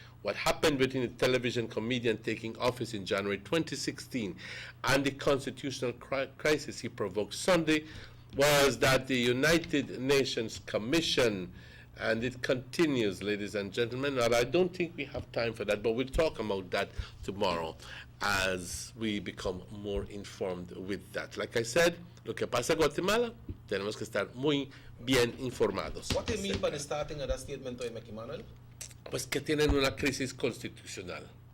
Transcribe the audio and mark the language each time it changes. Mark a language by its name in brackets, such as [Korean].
[English] What happened between the television comedian taking office in January 2016 and the constitutional crisis he provoked Sunday was that the United Nations Commission, and it continues, ladies and gentlemen, and I don't think we have time for that, but we'll talk about that tomorrow as we become more informed with that. Like I said, [Spanish] lo que pasa en Guatemala, tenemos que estar muy bien informados. [English] What do you mean by the starting of that statement to make, Emmanuel? [Spanish] Pues que tienen una crisis constitucional.